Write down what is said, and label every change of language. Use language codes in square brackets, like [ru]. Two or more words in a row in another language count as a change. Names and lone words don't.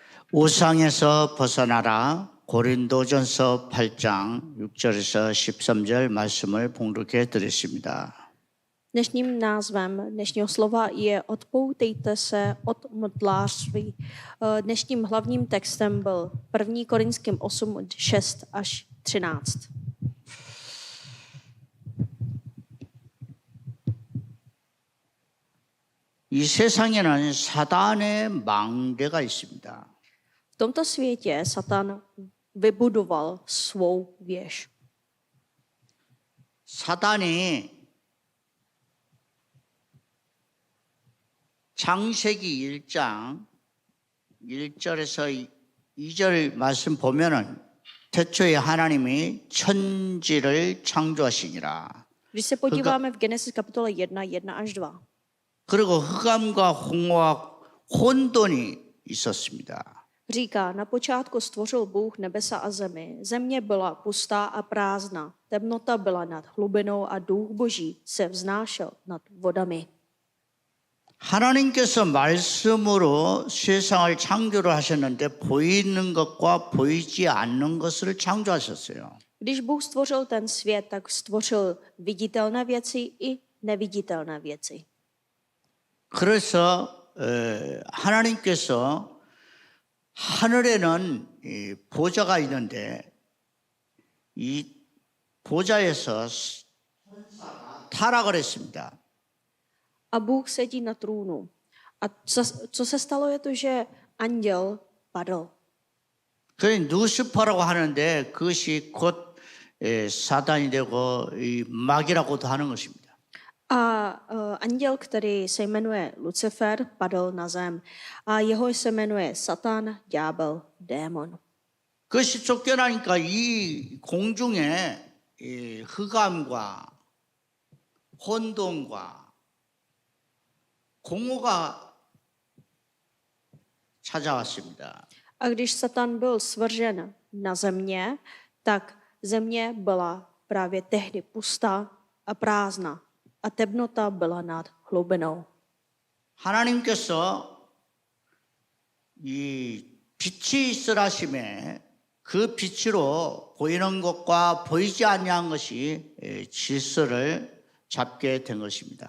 [ko] 우상에서 벗어나라. 고린도전서 8장 6절에서 13절 말씀을 봉독해 드렸습니다. [cs] Dnešním názvem dnešního slova je Odpoutejte se od modlářství. Dnešním hlavním textem byl 1. Korinským 8, 6 až 13. [ko] 이 세상에는 사단의 망대가 있습니다. [cs] V tomto světě Satan vybudoval svou věž. [ko] 사단이 창세기 1장 1절에서 2절 말씀 보면은 태초에 하나님이 천지를 창조하시니라. [cs] Když se podíváme v Genesis kapitole 1, 1 až 2. [ko] 그리고 흑암과 홍어와 혼돈이 있었습니다. [cs] Říká, na počátku stvořil Bůh nebesa a zemi. Země byla pustá a prázdná. Temnota byla nad hlubinou a duch Boží se vznášel nad vodami. [ko] 하나님께서 말씀으로 세상을 창조를 하셨는데 보이는 것과 보이지 않는 것을 창조하셨어요. [cs] Když Bůh stvořil ten svět, tak stvořil viditelné věci i neviditelné věci. [ko] 그래서 하나님께서 하늘에는 보좌가 있는데 이 보좌에서 타락을 했습니다. [cs] A Bůh sedí na trůnu. A co se stalo je to, že anděl padl. [ko] 그래 누시퍼라고 하는데 그것이 곧 사단이 되고 이 마귀라고도 하는 것입니다. [cs] A anděl, který se jmenuje Lucifer, padl na zem. A jeho se jmenuje Satan, ďábel, démon. [ko] 그것이 쫓겨나니까 이 공중에 이 흑암과 혼돈과 공허가 찾아왔습니다. [cs] A když Satan byl svržen na země, tak země byla právě tehdy pustá a prázdná. A temnota byla nad hlubinou. [ko] 하나님께서 이 빛이 있으라심에 그 빛으로 보이는 것과 보이지 아니한 것이 질서를 잡게 된 것입니다.